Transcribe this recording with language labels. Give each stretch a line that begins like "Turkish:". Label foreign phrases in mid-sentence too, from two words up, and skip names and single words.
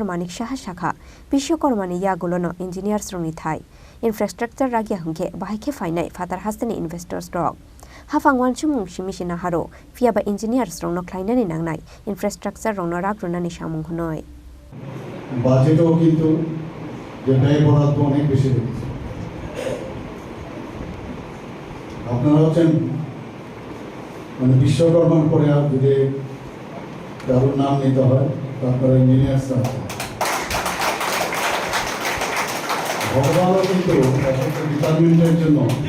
Kok Borok: Manik Shaha Shakha, Bishokormani Yagulono Engineers Roni Thai. Infrastructure ragia hungke bahike fainai fatar hasteni investors dog hafang wanchumung simisina haro fiaba engineers rongno khlainani nangnai infrastructure rongno ragrunani samung hnoi
Bangla: budget o kintu je ব্যয় বরাদ্দ অনেক বেশি হচ্ছে আপনারা হচ্ছেন মানে বিশ্বকর্মার পরে আর যদি কারোর নাম নিতে হয় তারপরে ইঞ্জিনিয়ার্স আছে ভগবানও কিন্তু ডিপার্টমেন্টের জন্য